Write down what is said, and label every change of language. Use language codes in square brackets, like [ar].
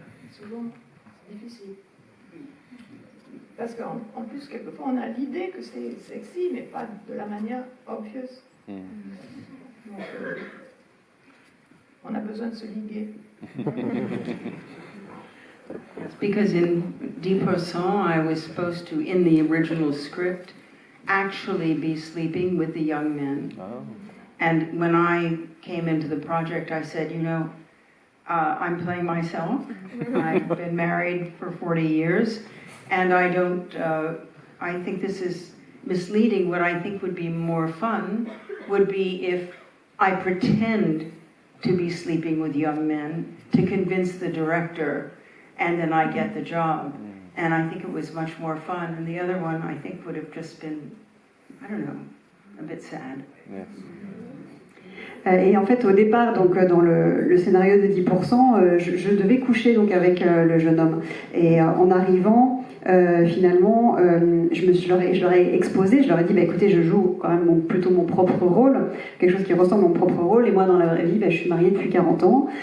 [fr] Souvent, c'est difficile. Parce qu'en plus, quelquefois, on a l'idée que c'est sexy, mais pas de la manière obvious. Donc, on a besoin de se liguer. [en] Because in 10%, I was supposed to, in the original script, actually be sleeping with the young men. Oh. And when I came into the project, I said, you know, I'm playing myself. I've been married for 40 years, and I think this is misleading. What I think would be more fun would be if I pretend to be sleeping with young men to convince the director, and then I get the job. And I think it was much more fun. And the other one, I think, would have just been, I don't know, a bit sad. Yes. [fr] Et en fait, au départ, donc dans le scénario de 10%, je devais coucher donc avec le jeune homme. Et en arrivant, finalement, je leur ai exposé, je leur ai dit, bah, écoutez, je joue quand même plutôt mon propre rôle, quelque chose qui ressemble à mon propre rôle, et moi, dans la vraie vie, bah, je suis mariée depuis 40 ans.